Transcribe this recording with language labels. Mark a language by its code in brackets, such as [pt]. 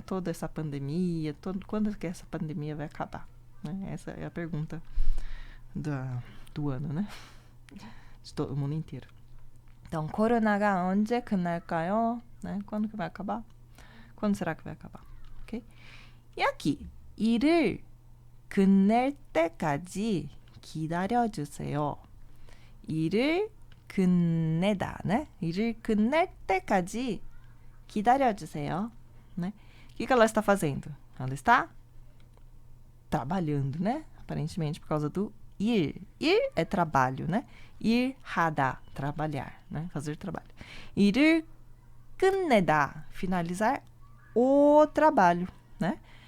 [pt] Toda essa pandemia, quando que essa pandemia vai acabar? Né? Essa é a pergunta do ano, né? De todo o mundo inteiro. [ko] Então, 코로나가 언제 끝날까요? [pt] Né? Quando que vai acabar? Quando será que vai acabar? Ok? [ko] E aqui, 일을 끝낼 때까지 기다려주세요. 일을 끝내다, né? 일을 끝낼 때까지 기다려주세요, né? [pt] O que ela está fazendo? Ela está trabalhando, né? Aparentemente por causa do ir. Ir é trabalho, né? Ir 하다, trabalhar, né? Fazer trabalho. [ko] 일을 끝내다, [pt] finalizar o trabalho, né?